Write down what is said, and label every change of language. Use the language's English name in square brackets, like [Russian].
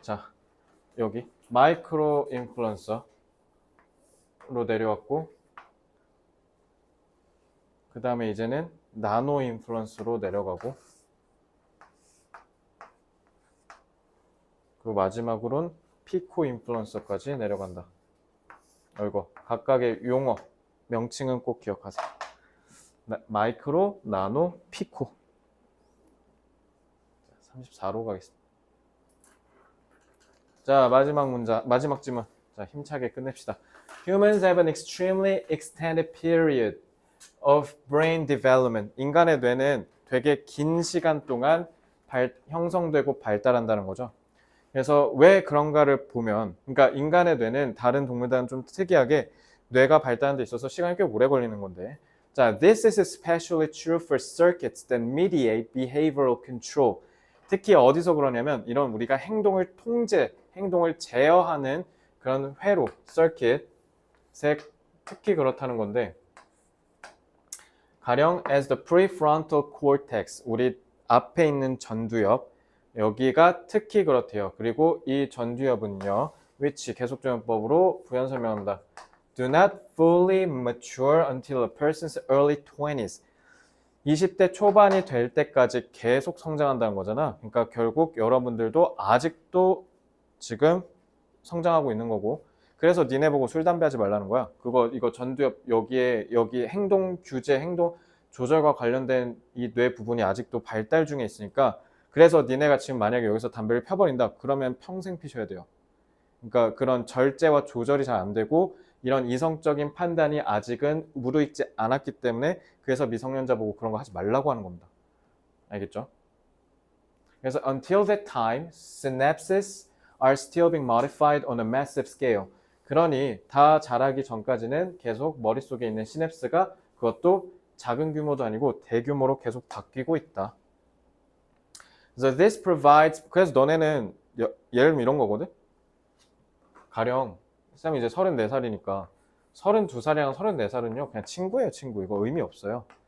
[Korean] 자, 여기 마이크로 인플루언서로 내려왔고, 그 다음에 이제는 나노 인플루언서로 내려가고, 그리고 마지막으로는 피코 인플루언서까지 내려간다. 이거 각각의 용어 명칭은 꼭 기억하세요. 마이크로, 나노, 피코. 34로 가겠습니다. 자, 마지막 문장, 마지막 지문. 자, 힘차게 끝냅시다. [English] Humans have an extremely extended period of brain development. [Korean] 인간의 뇌는 되게 긴 시간 동안 형성되고 발달한다는 거죠. 그래서 왜 그런가를 보면, 그러니까 인간의 뇌는 다른 동물들은 좀 특이하게 뇌가 발달하는 데 있어서 시간이 꽤 오래 걸리는 건데, 자, [English] this is especially true for circuits that mediate behavioral control. [Korean] 특히 어디서 그러냐면 이런 우리가 행동을 행동을 제어하는 그런 회로, circuit에 특히 그렇다는 건데, 가령 [English] as the prefrontal cortex, [Korean] 우리 앞에 있는 전두엽, 여기가 특히 그렇대요. 그리고 이 전두엽은요, which 계속적용법으로 부연 설명합니다. [English] Do not fully mature until a person's early 20s. [Korean] 20대 초반이 될 때까지 계속 성장한다는 거잖아. 그러니까 결국 여러분들도 아직도 지금 성장하고 있는 거고, 그래서 니네 보고 술, 담배 하지 말라는 거야. 이거 전두엽 여기 행동 규제, 행동 조절과 관련된 이 뇌 부분이 아직도 발달 중에 있으니까, 그래서 니네가 지금 만약에 여기서 담배를 펴버린다, 그러면 평생 피셔야 돼요. 그러니까 그런 절제와 조절이 잘 안 되고 이런 이성적인 판단이 아직은 무르익지 않았기 때문에, 그래서 미성년자 보고 그런 거 하지 말라고 하는 겁니다. 알겠죠? 그래서 [English] until that time, synapses are still being modified on a massive scale. [Korean] 그러니 다 자라기 전까지는 계속 머릿속에 있는 시냅스가 그것도 작은 규모도 아니고 대규모로 계속 바뀌고 있다. [English] So this provides, [Korean] 그래서 너네는 예를 들면 이런 거거든? 가령 쌤이 이제 34살이니까 32살이랑 34살은요 그냥 친구예요. 친구. 이거 의미 없어요.